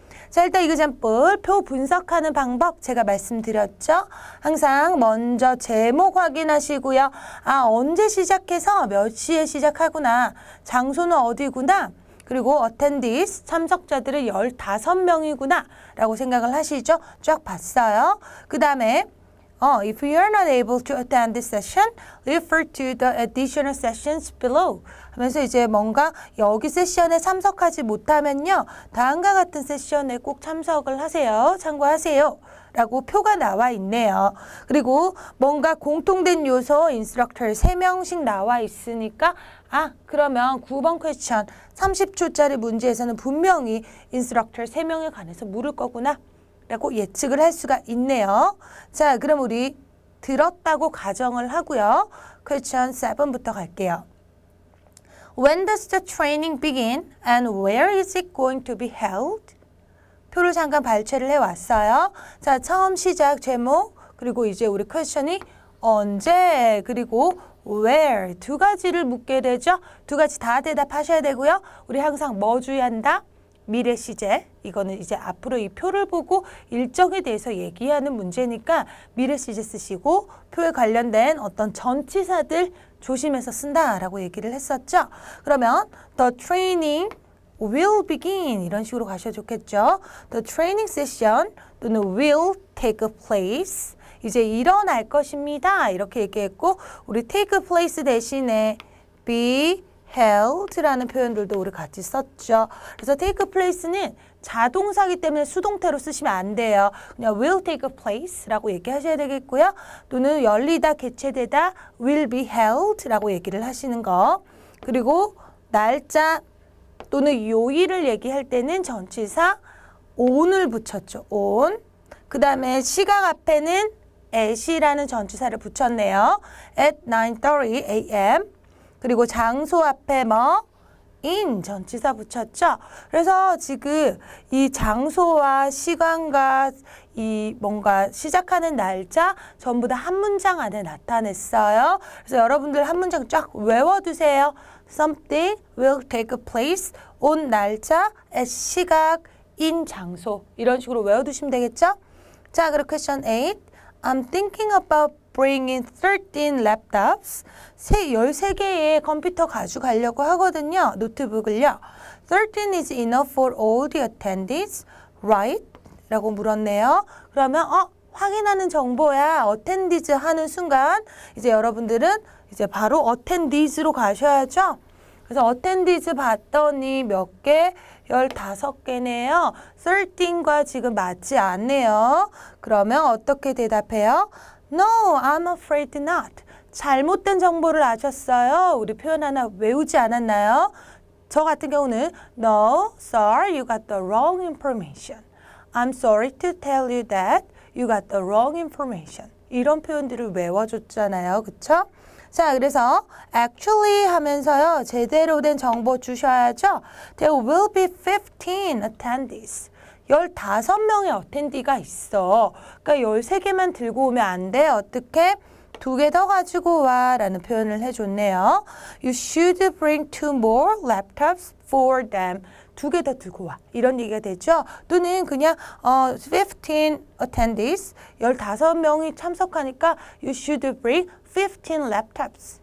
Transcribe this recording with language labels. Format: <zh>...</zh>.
<ko>자, 일단 이그잼플 표 분석하는 방법 제가 말씀드렸죠. 항상 먼저 제목 확인하시고요. 아, 언제 시작해서 몇 시에 시작하구나. 장소는 어디구나. 그리고 attendees, 참석자들은 15명이구나 라고 생각을 하시죠. 쫙 봤어요. 그 다음에</ko> <en>if you are not able to attend this session, refer to the additional sessions below.</en> <ko>하면서 이제 뭔가 여기 세션에 참석하지 못하면요. 다음과 같은 세션에 꼭 참석을 하세요. 참고하세요. 라고 표가 나와 있네요. 그리고 뭔가 공통된 요소 인스트럭터 3명씩 나와 있으니까 그러면 9번 퀘스천 30초짜리 문제에서는 분명히 인스트럭터 3명에 관해서 물을 거구나 라고 예측을 할 수가 있네요. 자, 그럼 우리 들었다고 가정을 하고요. 퀘스천 7부터 갈게요.</ko> <en>When does the training begin and where is it going to be held?</en> <ko>표를 잠깐 발췌를 해왔어요. 자, 처음 시작 제목, 그리고 이제 우리 퀘스천이 언제, 그리고 where 2가지를 묻게 되죠. 2가지 다 대답하셔야 되고요. 우리 항상 뭐 주의한다? 미래 시제. 이거는 이제 앞으로 이 표를 보고 일정에 대해서 얘기하는 문제니까 미래 시제 쓰시고 표에 관련된 어떤 전치사들 조심해서 쓴다라고 얘기를 했었죠. 그러면</ko> <en>the training will begin</en> <ko>이런 식으로 가셔도 좋겠죠.</ko> <en>The training session 또는 will take place</en> <ko>이제 일어날 것입니다. 이렇게 얘기했고 우리 take place 대신에 be held라는 표현들도 우리 같이 썼죠. 그래서 take place는 자동사기 때문에 수동태로 쓰시면 안 돼요. 그냥 will take place라고 얘기하셔야 되겠고요. 또는 열리다, 개최되다 will be held라고 얘기를 하시는 거. 그리고 날짜 또는 요일을 얘기할 때는 전치사 on을 붙였죠.</ko> <en>on.</en> <ko>그 다음에 시각 앞에는 at이라는 전치사를 붙였네요.</ko> <en>at 9:30 a.m.</en> <ko>그리고 장소 앞에 뭐? in 전치사 붙였죠. 그래서 지금 이 장소와 시간과 이 뭔가 시작하는 날짜 전부 다 한 문장 안에 나타냈어요. 그래서 여러분들 한 문장 쫙 외워두세요.</ko> <en>Something will take place on</en> <ko>날짜, at 시각, in 장소 이런 식으로 외워두시면 되겠죠? 자, 그리고 question 8.</ko> <en>I'm thinking about bringing 13 laptops.</en> <ko>13개의 컴퓨터 가져가려고 하거든요. 노트북을요.</ko> <en>13 is enough for all the attendees, right?</en> <ko>라고 물었네요. 그러면 확인하는 정보야. attendees 하는 순간 이제 여러분들은 이제 바로 attendees로 가셔야죠. 그래서 attendees 봤더니 몇 개? 15개네요. 13과 지금 맞지 않네요. 그러면 어떻게 대답해요?</ko> <en>No, I'm afraid not.</en> <ko>잘못된 정보를 아셨어요. 우리 표현 하나 외우지 않았나요? 저 같은 경우는</ko> <en>No, sir, you got the wrong information. I'm sorry to tell you that you got the wrong information.</en> <ko>이런 표현들을 외워줬잖아요. 그쵸? 자, 그래서 actually 하면서요. 제대로 된 정보 주셔야죠.</ko> <en>There will be 15 attendees.</en> <ko>15명의 어텐디가 있어. 그러니까 13개만 들고 오면 안 돼. 어떻게? 2개 더 가지고 와 라는 표현을 해줬네요.</ko> <en>You should bring 2 more laptops for them.</en> <ko>2개 더 들고 와. 이런 얘기가 되죠. 또는 그냥</ko> <en>15 attendees,</en> <ko>15명이 참석하니까</ko> <en>you should bring 15 laptops.</en>